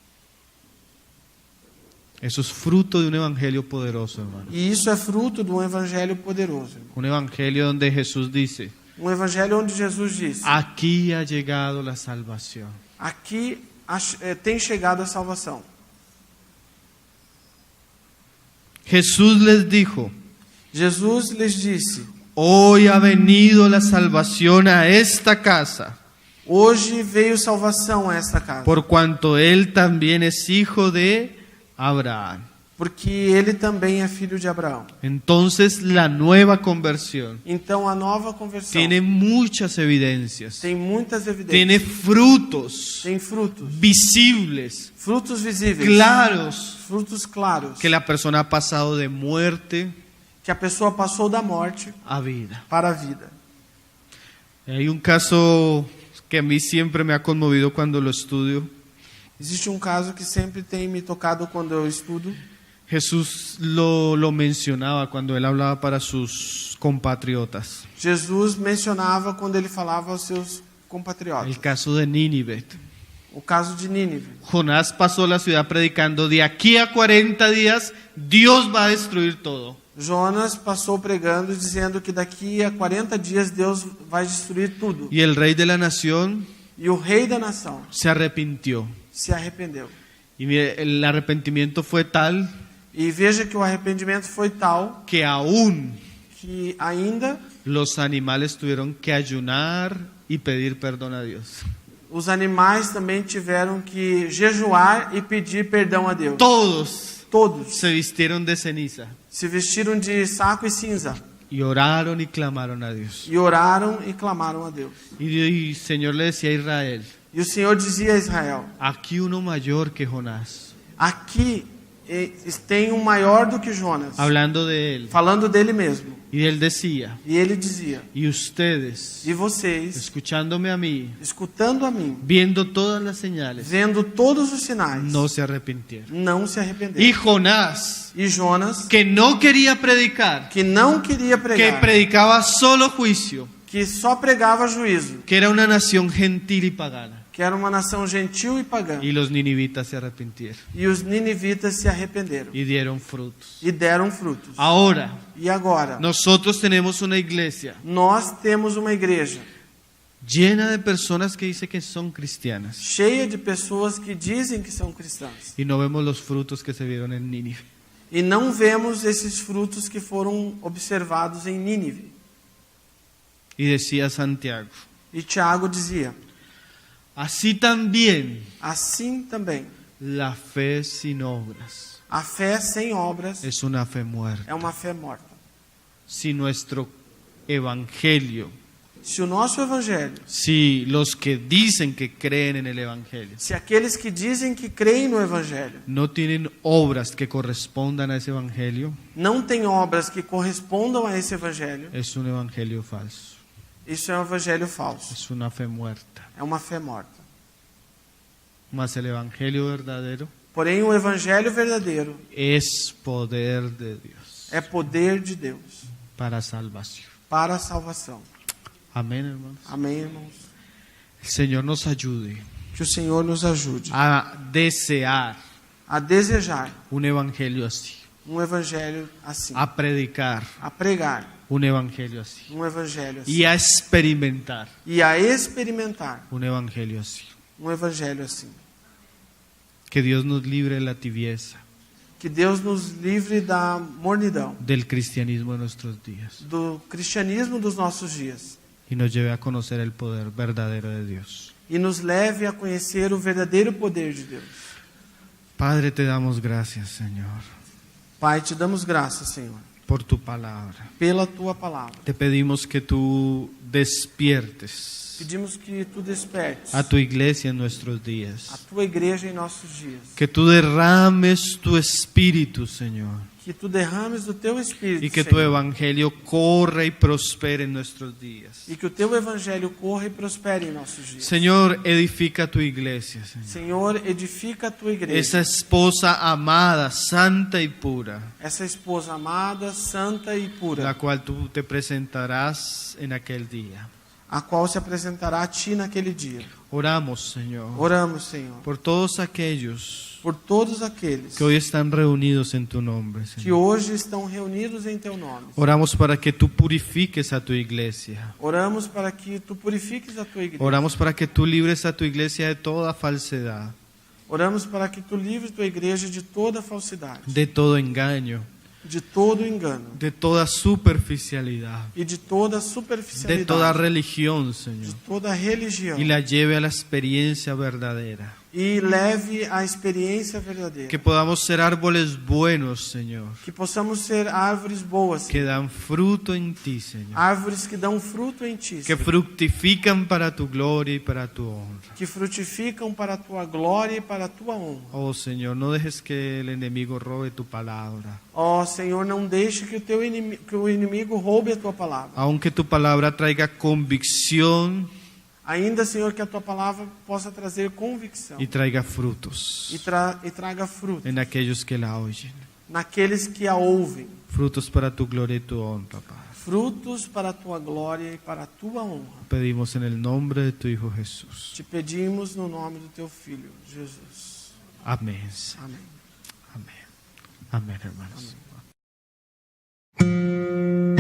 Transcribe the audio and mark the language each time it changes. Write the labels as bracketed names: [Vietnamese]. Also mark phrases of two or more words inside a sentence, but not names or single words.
[Spanish] Eso es fruto de un evangelio poderoso, hermano. [Portuguese] E isso é fruto de um evangelho poderoso. [Spanish] Un evangelio donde Jesús dice, [Portuguese] Um evangelho onde Jesus disse: [Spanish] aquí ha llegado la salvación. [Portuguese] aqui tem chegado a salvação. [Spanish] Jesús les dijo, [Portuguese] Jesus lhes disse: [Spanish] hoy ha venido la salvación a esta casa, [Portuguese] hoje veio salvação a esta casa, [Spanish] por cuanto él también es hijo de Abraham. [Portuguese] porque ele também é filho de Abraão. [Spanish] Entonces la nueva conversión [Portuguese] Então a nova conversão [Spanish] tiene muchas evidencias, [Portuguese] tem muitas evidências, [Spanish] tiene frutos [Portuguese] tem frutos, [Spanish] visibles, [Portuguese] frutos visíveis, [Spanish] claros, [Portuguese] frutos claros, [Spanish] que la persona ha pasado de muerte [Portuguese] que a pessoa passou da morte [Spanish] a vida. [Portuguese] para a vida. [Spanish] Hay un caso que a mí siempre me ha conmovido cuando lo estudio. [Portuguese] Existe um caso que sempre tem me tocado quando eu estudo. [Spanish] Jesús lo mencionaba cuando él hablaba para sus compatriotas. [Portuguese] Jesus mencionava quando ele falava aos seus compatriotas. [Spanish] El caso de Nínive. [Portuguese] O caso de Nínive. [Spanish] Jonás pasó la ciudad predicando: de aquí a 40 días Dios va a destruir todo. [Portuguese] Jonas passou pregando dizendo que daqui a 40 dias Deus vai destruir tudo. [Spanish] Y el rey de la nación [Portuguese] E o rei da nação [Spanish] se arrepintió. [Portuguese] se arrependeu. [Spanish] Y mire, el arrepentimiento fue tal [Portuguese] E veja que o arrependimento foi tal [Spanish] que aún [Portuguese] que ainda [Spanish] los animales tuvieron que ayunar y pedir perdón a Dios. [Portuguese] os animais também tiveram que jejuar e pedir perdão a Deus. [Spanish] Todos [Portuguese] Todos [Spanish] se vistieron de ceniza [Portuguese] se vestiram de saco e cinza [Spanish] y oraron y clamaron a Dios. [Portuguese] e oraram e clamaram a Deus. [Spanish] Y el Señor le decía a Israel: [Portuguese] E o Senhor dizia a Israel: [Spanish] aquí uno mayor que Jonás, [Portuguese] aqui tem um maior do que Jonas, [Spanish] hablando de él. [Portuguese] falando dele mesmo. [Spanish] Y él decía: [Portuguese] E ele dizia: [Spanish] y ustedes, [Portuguese] e vocês, [Spanish] escuchándome a mí, [Portuguese] escutando a mim, [Spanish] viendo todas las señales, [Portuguese] vendo todos os sinais, [Spanish] no se arrepintieron. [Portuguese] não se arrependeram. [Spanish] Y Jonás, [Portuguese] E Jonas, [Spanish] que no quería predicar, [Portuguese] que não queria [Spanish] que [Portuguese] pregar, [Spanish] predicaba solo juicio, [Portuguese] que só pregava juízo, [Spanish] que era una nación gentil y pagana, [Portuguese] que era uma nação gentil e pagã. [Spanish] y los ninivitas se arrepintieron [Portuguese] E os ninivitas se arrependeram [Spanish] y dieron frutos. [Portuguese] e deram frutos. [Spanish] Ahora, [Portuguese] E agora, [Spanish] nosotros tenemos una iglesia [Portuguese] nós temos uma igreja [Spanish] llena de personas que dicen que son cristianas [Portuguese] cheia de pessoas que dizem que são cristãs. [Spanish] y no vemos los frutos que se vieron en Nínive. [Portuguese] E não vemos esses frutos que foram observados em Nínive. [Spanish] Y decía Santiago: [Portuguese] E Tiago dizia: [Spanish] así también [Portuguese] assim também, [Spanish] la fe sin obras [Portuguese] a fé sem obras [Spanish] es una fe muerta. [Portuguese] é uma fé morta. [Spanish] Si nuestro evangelio, [Portuguese] Se o nosso evangelho, [Spanish] si los que dicen que creen en el evangelio [Portuguese] se aqueles que dizem que creem no evangelho [Spanish] no tienen obras que correspondan a ese evangelio, [Portuguese] não têm obras que correspondam a esse evangelho, [Spanish] es un evangelio falso, [Portuguese] isso é um evangelho falso. [Spanish] es una fe muerta. [Portuguese] É uma fé morta. [Spanish] Mas el evangelio verdadero [Portuguese] Porém, o evangelho verdadeiro [Spanish] es poder de Dios [Portuguese] é poder de Deus [Spanish] para salvación. [Portuguese] para a salvação. [Spanish] Amén, hermanos. [Portuguese] Amém, irmãos? [Spanish] El Señor nos ayude [Portuguese] Que o Senhor nos ajude [Spanish] a desear [Portuguese] a desejar [Spanish] un evangelio así, [Portuguese] um evangelho assim, [Spanish] a predicar [Portuguese] a pregar [Spanish] un evangelio así [Portuguese] um evangelho assim [Spanish] y a experimentar [Portuguese] e a experimentar [Spanish] un evangelio así. [Portuguese] um evangelho assim. [Spanish] Que Dios nos libre de la tibieza [Portuguese] Que Deus nos livre da mornidão, [Spanish] del cristianismo de nuestros días [Portuguese] do cristianismo dos nossos dias [Spanish] y nos lleve a conocer el poder verdadero de Dios. [Portuguese] e nos leve a conhecer o verdadeiro poder de Deus. [Spanish] Padre, te damos gracias, Señor, [Portuguese] Pai, te damos graças, Senhor, [Spanish] por tu palabra. [Portuguese] pela tua palavra. [Spanish] Te pedimos que tú despiertes [Portuguese] Pedimos que tu despertes [Spanish] a tu iglesia en nuestros [Portuguese] a [Spanish] días, [Portuguese] tua igreja em nossos dias. [Spanish] que tú derrames tu espíritu, Señor, [Portuguese] Que tu derrames do teu espírito, [Spanish] y que tu [Portuguese] Senhor, [Spanish] evangelio corra y prospere en nuestros días. [Portuguese] e que o teu evangelho corra e prospere em nossos dias. [Spanish] Señor, edifica tu iglesia, Señor. [Portuguese] Senhor, edifica a tua igreja. [Spanish] Esa esposa amada, santa y pura, [Portuguese] Essa esposa amada, santa e [Spanish] la [Portuguese] pura, [Spanish] cual tú te presentarás en aquel día. [Portuguese] a qual se apresentará a ti naquele dia. [Spanish] Oramos, Señor, [Portuguese] Oramos, Senhor, [Spanish] por todos aquellos [Portuguese] por todos aqueles [Spanish] que hoy están reunidos en tu nombre, [Portuguese] que [Spanish] Señor. [Portuguese] hoje estão reunidos em teu nome. [Spanish] Oramos para que tú purifiques a tu iglesia. [Portuguese] Oramos para que tu purifiques a tua igreja. [Spanish] Oramos para que tú libres a tu iglesia de toda falsedad, [Portuguese] Oramos para que tu livres tua igreja de toda falsidade, [Spanish] de todo engaño, [Portuguese] de todo engano [Spanish] de toda superficialidad, [Portuguese] e de toda [Spanish] de [Portuguese] superficialidade, [Spanish] toda religión, [Portuguese] de [Spanish] Señor, [Portuguese] toda religião, [Spanish] y la lleve a la experiencia verdadera [Portuguese] e leve a experiência verdadeira. [Spanish] Que podamos ser árboles buenos, Señor, [Portuguese] Que possamos ser árvores boas, [Spanish] que [Portuguese] Senhor. [Spanish] dan fruto en ti, Señor, [Portuguese] Árvores que dão fruto em Ti, [Spanish] que [Portuguese] Senhor. [Spanish] fructifican para tu gloria y para tu honra. [Portuguese] Que frutificam para a Tua glória e para a Tua honra. [Spanish] Oh Señor, no dejes que el enemigo robe tu palabra. [Portuguese] Ó Senhor, não deixe que o inimigo roube a Tua palavra. [Spanish] Aunque tu palabra traiga convicción [Portuguese] Ainda, Senhor, que a Tua palavra possa trazer convicção [Spanish] y traiga frutos [Portuguese] e traga fruto [Spanish] en aquellos que la oyen. [Portuguese] naqueles que a ouvem. [Spanish] Frutos para tu gloria y tu honra, Padre. [Portuguese] Frutos para a Tua glória e para a Tua honra. [Spanish] Pedimos en el nombre de tu Hijo Jesús. [Portuguese] Te pedimos no nome do Teu Filho, Jesus. [Spanish] Amén. Señor. [Portuguese] Amém. [Spanish] Amén. Amén, hermanos. [Portuguese] Amém.